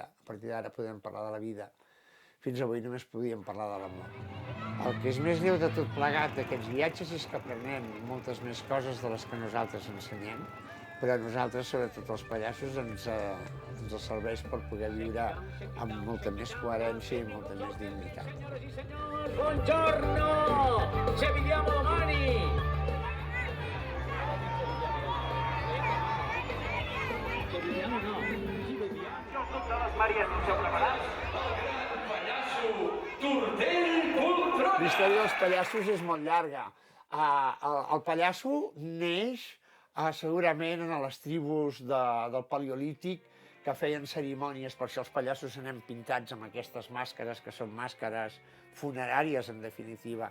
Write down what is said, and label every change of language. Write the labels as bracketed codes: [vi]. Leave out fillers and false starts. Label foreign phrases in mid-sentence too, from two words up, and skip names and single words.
[ca] A partir d'ara podem parlar de la vida. Fins avui només podíem parlar de l'amor. El que és més lleu de tot plegat d'aquests viatges és que aprenem moltes més coses de les que nosaltres ensenyem, però a nosaltres, sobretot els pallassos, ens serveix per poder viure amb molta més coherència i molta més dignitat. [it] Buongiorno! Ci vediamo domani! Ci vediamo no? Ci vediamo. [ca] Totes les Maries, no esteu preparats? Pallasso, tortell, control! La història dels pallassos és molt llarga. El pallasso neix segurament en les tribus del Paleolític, que feien cerimònies, per això els pallassos anem pintats amb aquestes màscares, que són màscares funeràries, en definitiva.